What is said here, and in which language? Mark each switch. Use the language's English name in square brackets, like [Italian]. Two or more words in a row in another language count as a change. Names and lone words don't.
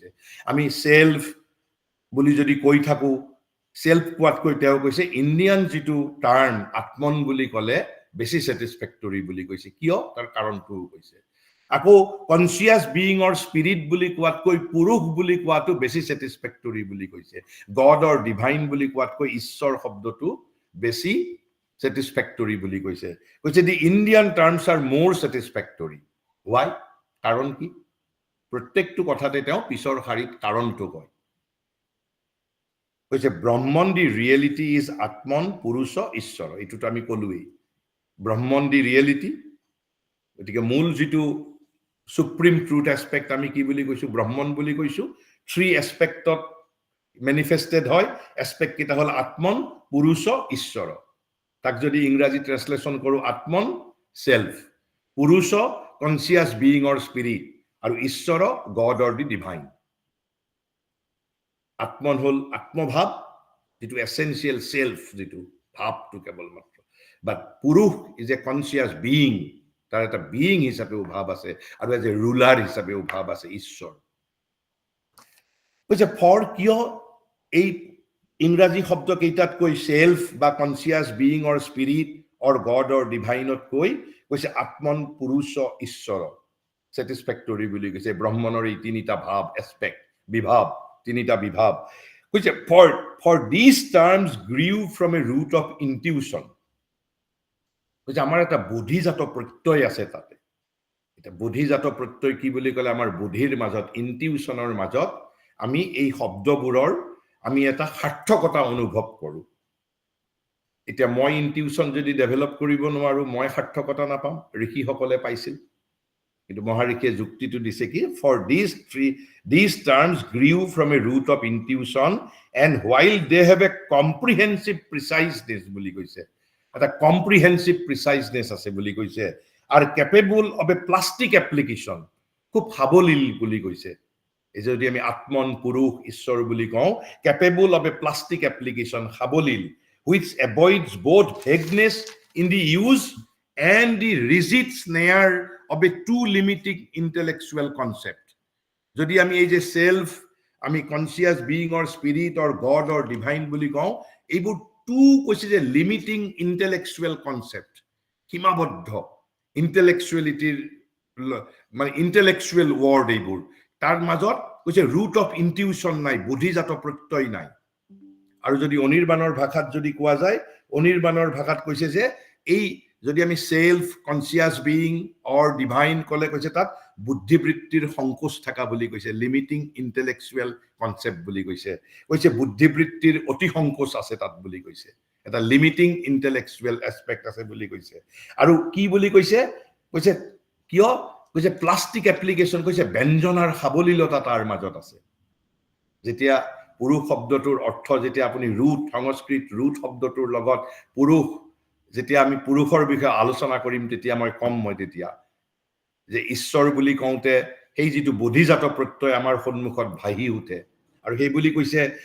[Assamese] আমি সেলফ বুলি যদি কৈ থাকো, সেলফ কোৱাতকৈ তেওঁ কৈছে ইণ্ডিয়ান যিটো টাৰ্ম আত্মন বুলি ক'লে বেছি ছেটিছফেক্টৰী বুলি কৈছে। কিয়? তাৰ কাৰণটোও কৈছে। আকৌ [English] conscious being or spirit [Assamese] বুলি কোৱাতকৈ পুৰুষ বুলি কোৱাটো বেছি ছেটিছফেক্টৰী বুলি কৈছে। [English] God or divine [Assamese] বুলি কোৱাতকৈ ঈশ্বৰ শব্দটো বেছি satisfactory বুলি কৈছে [English] the Indian terms are more satisfactory. Why? [Assamese] কাৰণ কি প্ৰত্যেকটো কথাতে তেওঁ পিছৰ শাৰীত কাৰণটো কয় [English] Brahman the reality is Atman Purusha [Assamese] Ishwara এটোটো আমি কলোই [English] Brahman the reality [Assamese] গতিকে মূল যেটো [English] supreme truth aspect [Assamese] আমি কি বুলি কৈছো Brahman বুলি কৈছো three aspectত manifested হয় aspect কিটা হল Atman Purusha Ishwara তাক যদি ইংৰাজী ট্ৰান্সলেশন কৰো [English] Atman self Purusha conscious being or spirit [Assamese] আৰু Ishwara [English] God or the divine [Assamese] Atman হল আত্মভাব যেটো [English] essential self [Assamese] যেটো ভাবটো কেৱল মাত্ৰ [English] but Purush is a conscious being [Assamese] তাৰ এটা being হিচাপেও ভাব আছে আৰু [English] as a ruler [Assamese] হিচাপেও ভাব আছে ঈশ্বৰ for কিয় এই ইংৰাজী শব্দ কেইটাত কৈ self বা [English] conscious being or spirit or God or divine [Assamese] কৈ Atman Purusha Ishwara satisfactory বুলি কৈছে ব্ৰহ্মনৰ এই তিনিটা ভাব aspect বিভাব তিনিটা বিভাব [English] for these terms grew from a root of intuition [Assamese] আমাৰ এটা বুদ্ধিজাত প্ৰত্যয় আছে তাতে এটা বুদ্ধিজাত প্ৰত্যয় কি বুলি কলে আমাৰ বুদ্ধিৰ মাজত ইনটিউশনৰ মাজত আমি এই শব্দবোৰৰ আমি এটা সাৰ্থকতা অনুভৱ কৰো এতিয়া মই ইনটিউশন যদি ডেভেলপ কৰিব নোৱাৰো মই সাৰ্থকতা নাপাম ঋষি সকলে পাইছিল কিন্তু মহাৰিষিয়ে যুক্তিটো দিছে কি [English] for these terms grew from a root of intuition and while they have a comprehensive preciseness [Assamese] বুলি কৈছে এটা [English] comprehensive preciseness [Assamese] আছে বুলি কৈছে [English] are capable of a plastic application [Assamese] খুব সাবলীল বুলি কৈছে এই যদি আমি আত্মন পুৰুষ ঈশ্বৰ বুলি কওঁ [English] capable of a plastic application [Assamese] সাবলীল [English] which avoids both vagueness in the use and the rigid snare of a too limiting intellectual concept [Assamese] যদি আমি এই যে self আমি [English] conscious being or spirit or God or divine [Assamese] বুলি কওঁ এইবোৰ two কৈছে যে [English] limiting intellectual concept [Assamese] সীমাবদ্ধ intellectuality মানে [English] intellectual word [Assamese] এইবোৰ তাৰ মাজত কৈছে [English] root of intuition [Assamese] নাই বুদ্ধিজাত প্ৰত্যয় নাই আৰু যদি অনিৰ্বাণৰ ভাষাত যদি কোৱা যায় অনিৰ্বাণৰ ভাষাত কৈছে যে এই যদি আমি [English] self conscious being or divine [Assamese] কলে কৈছে তাত বুদ্ধিবৃত্তিৰ সংকোচ থাকা বুলি কৈছে [English] limiting intellectual concept [Assamese] বুলি কৈছে বুদ্ধিবৃত্তিৰ অতি সংকোচ আছে তাত বুলি কৈছে এটা [English] limiting intellectual aspect [Assamese] আছে বুলি কৈছে আৰু কি বুলি কৈছে কিয় কৈছে [English] plastic application [Assamese] কৈছে ব্যঞ্জনাৰ সাবলীলতা তাৰ মাজত আছে যেতিয়া পুৰুষ শব্দটোৰ অৰ্থ যেতিয়া আপুনি root সংস্কৃত root শব্দটোৰ লগত পুৰুষ যেতিয়া আমি পুৰুষৰ বিষয়ে আলোচনা কৰিম তেতিয়া মই কম মই তেতিয়া যে ঈশ্বৰ বুলি কওঁতে সেই যেটো বুদ্ধিজাত প্ৰত্যয় আমাৰ সন্মুখত ভাহি উঠে আৰু সেই বুলি কৈছে